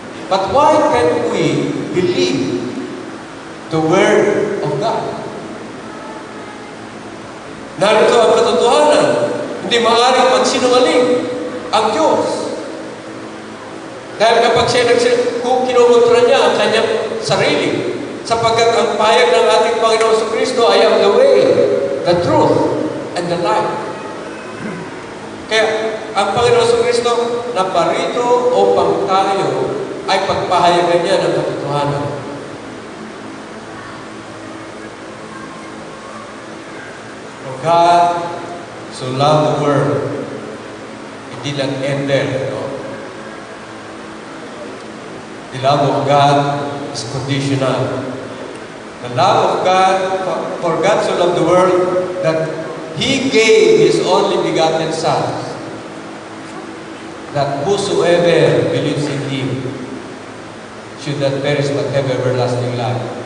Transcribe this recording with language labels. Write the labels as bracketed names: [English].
[English] But why can't we believe the Word of God? [Filipino] Narito ang katotohanan. Hindi maaaring magsinungaling ang Diyos. Dahil kapag kung kinukontra niya ang kanyang sarili, sapagkat ang pahayag ng ating Panginoon sa Kristo ay ang [English] the way, the truth, and the life. [Filipino] Kaya, ang Panginoon sa Kristo naparito upang tayo ay pagpahayagan niya ng katotohanan. [English] For God so loved the world, it did not end there. No? The love of God is conditional. The love of God, for God so loved the world that He gave His only begotten Son, that whosoever believes in Him should not perish but have everlasting life.